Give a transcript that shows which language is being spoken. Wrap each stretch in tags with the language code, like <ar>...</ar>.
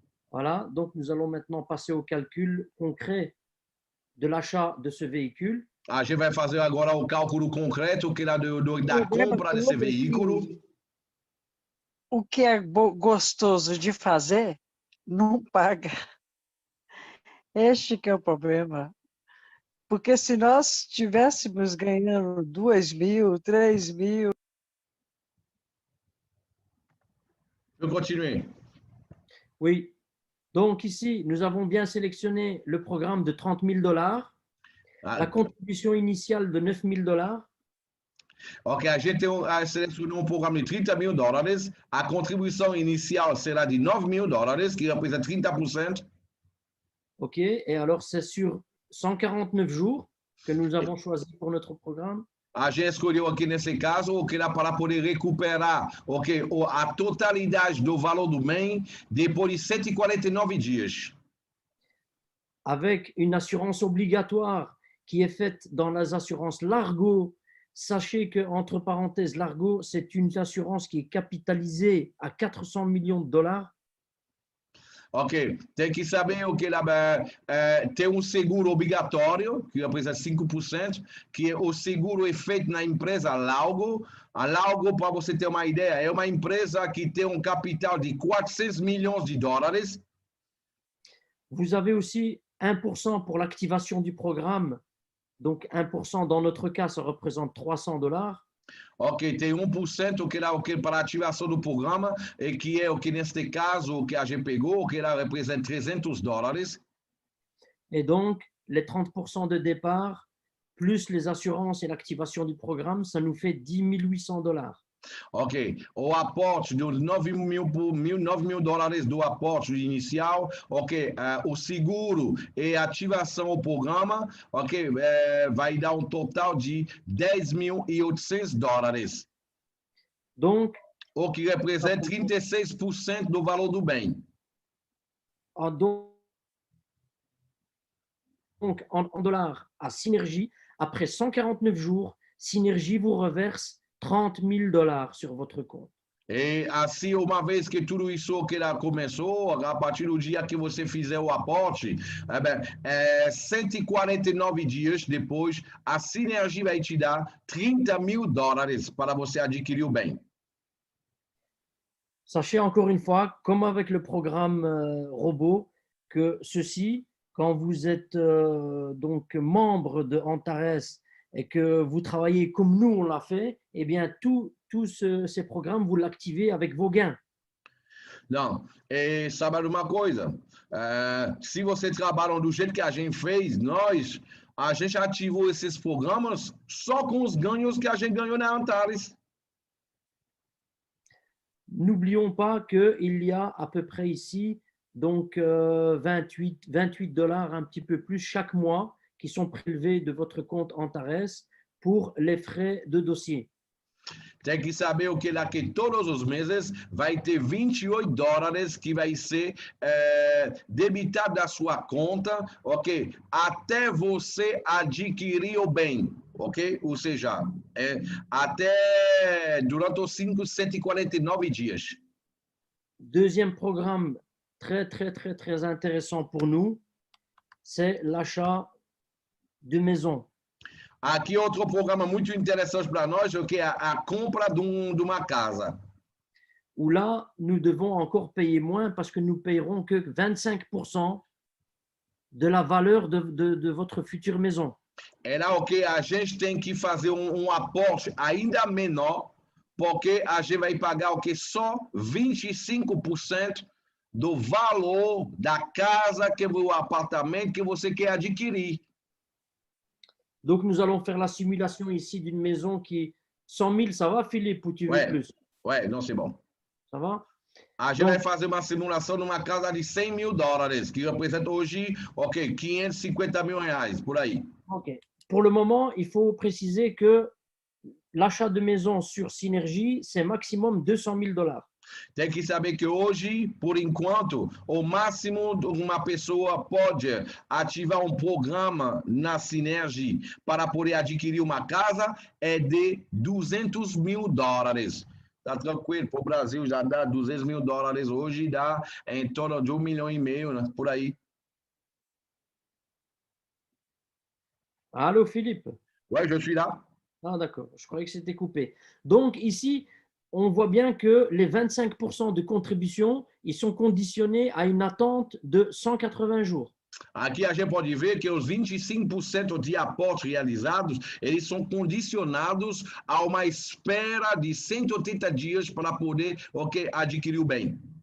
<fr>Voilà, donc nous allons maintenant passer au calcul concret de l'achat de ce véhicule.</fr> <pt>A gente vai fazer agora o cálculo concreto que é da compra desse veículo. O que é gostoso de fazer, não paga. Este que é o problema. Porque se nós estivéssemos ganhando 2.000, 3.000...</pt> <fr>Je continue. Oui. Donc ici, nous avons bien sélectionné le programme de $30,000, la contribution initiale de $9,000.</fr> <pt>Ok, a gente selecionou programa de $30,000. A contribuição inicial será de $9,000, que representa 30%.</pt> <fr>OK, et alors c'est sur 149 jours que nous avons choisi pour notre programme. A gente escolheu aqui nesse caso o que era para poder recuperar a totalidade do valor do bem depois de 149 dias. Avec une assurance obligatoire qui est faite dans les assurances Largo. Sachez que, entre parenthèses, Largo, c'est une assurance qui est capitalisée à $400 millions.</fr> <pt>Ok, tem que saber o que lá tem um seguro obrigatório, que representa 5%, que o seguro é feito na empresa Laugo. A Laugo, para você ter uma ideia, é uma empresa que tem um capital de 400 milhões de dólares.</pt> <fr>Vous avez aussi 1% pour l'activation du programme. Donc 1% dans notre cas, ça représente $300.</fr> <pt>Ok, tem 1% que lá, que para a ativação do programa, e que é o que neste caso, o que a gente pegou, o que lá representa $300.</pt> <fr>Et donc, les 30% de départ, plus les assurances et l'activation du programme, ça nous fait $10 800.</fr> <pt>Ok, o aporte dos 9 mil dólares do aporte inicial, ok, o seguro e ativação do programa, ok, vai dar um total de $10.800,</pt> <fr>Donc,</fr> <pt>o que representa 36% do valor do bem.</pt> <fr>donc en dollars à Synergie, après 149 jours, Synergie vous reverse $30 000 sur votre compte.</fr> <pt>E assim, uma vez que tudo isso que ela começou, a partir do dia que você fizer o aporte, 149 dias depois, a Synergie vai te dar $30 mil para você adquirir o bem.</pt> <fr>Sachez encore une fois, comme avec le programme robot, que ceci, quand vous êtes donc membre de Antares et que vous travaillez comme nous on l'a fait, eh bien tous ces programmes, vous l'activez avec vos gains.</fr> <pt>Não, e sabe uma coisa? Se você trabalha do jeito que a gente fez, a gente ativou esses programas só com os ganhos que a gente ganhou na Antares.</pt> <fr>N'oublions pas qu'il y a à peu près ici donc $28, un petit peu plus chaque mois, qui sont prélevés de votre compte Antares pour les frais de dossier.</fr> <pt>Tem que saber o que lá que todos os meses vai ter $28 que vai ser debitado da sua conta, ok? Até você adquirir o bem, ok? Ou seja, até durante os 149 dias.</pt> <fr>Deuxième programme très intéressant pour nous, c'est l'achat de maison.</fr> <pt>Aqui outro programa muito interessante para nós, que é a compra de uma casa.</pt> <fr>Où là, nous devons encore payer moins parce que nous payerons que 25% de la valeur de votre future maison.</fr> <pt>É lá o que a gente tem que fazer aporte ainda menor, porque a gente vai pagar o que só 25% do valor da casa, que o apartamento que você quer adquirir.</pt> <fr>Donc, nous allons faire la simulation ici d'une maison qui 100 000, ça va, Philippe, ou tu veux plus? Ouais, non, c'est bon. Ça va?</fr> <pt>A gente vai fazer uma simulação numa casa de $100 mil, que representa hoje, ok, R$550 mil, por aí. Ok.</pt> <fr>Pour le moment, il faut préciser que l'achat de maison sur Synergie, c'est maximum $200 000.</fr> <pt>Tem que saber que hoje, por enquanto, o máximo uma pessoa pode ativar programa na Synergie para poder adquirir uma casa é de $200 mil. Tá tranquilo, para o Brasil já dá $200 mil hoje, dá em torno de 1,5 milhão, né? Por aí.</pt> <fr>Allô, Philippe? Ouais, je suis là. Ah, d'accord, je croyais que c'était coupé. Donc, ici, on voit bien que les 25% de contribution, ils sont conditionnés à une attente de 180 jours.</fr> <pt>Aqui a gente pode ver que os 25% de aportes realizados, eles são condicionados a uma espera de 180 dias para poder adquirir o bem.</pt>